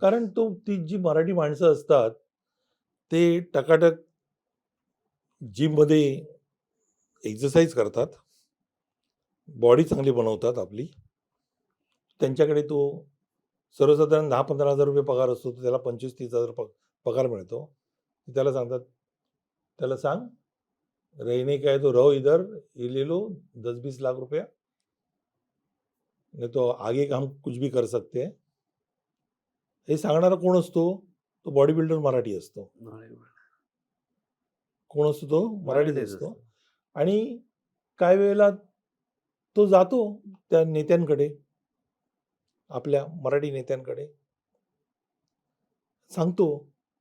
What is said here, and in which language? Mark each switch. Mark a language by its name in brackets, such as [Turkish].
[Marathi] कारण ती जी मराठी माणसं असतात ते टकाटक जिममध्ये एक्सरसाइज करतात, बॉडी चांगली बनवतात आपली. त्यांच्याकडे तो सर्वसाधारण 10-15 हजार रुपये पगार असतो, तर त्याला 25-30 हजार पगार मिळतो. त्याला सांगतात, त्याला सांग [Hindi] रहने का है तो रहो इधर, ये ले लो 10-20 लाख रुपया, नहीं तो आगे हम कुछ भी कर सकते हैं. [Marathi] हे सांगणारा कोण असतो? तो बॉडी बिल्डर मराठी असतो. कोण असतो तो? मराठीच असतो. आणि काही वेळेला तो जातो त्या नेत्यांकडे, आपल्या मराठी नेत्यांकडे, सांगतो.